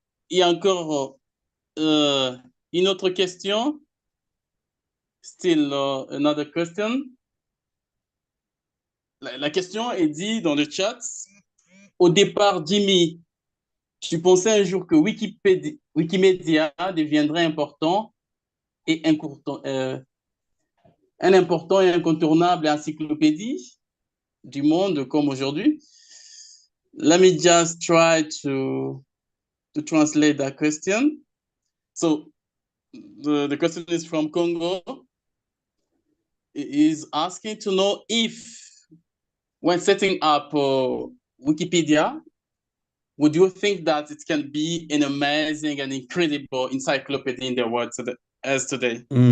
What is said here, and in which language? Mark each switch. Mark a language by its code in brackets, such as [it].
[fr] Il y a encore une autre question. [en] Still another question. [fr] La question est dit dans le chat. Au départ, Jimmy, tu pensais un jour que Wikimedia deviendrait important et un important et incontournable encyclopédie du monde comme aujourd'hui. [en] Let me just try to translate that question. So the question is from Congo. It is asking to know if, when setting up Wikipedia, would you think that it can be an amazing and incredible encyclopedia in the world as today?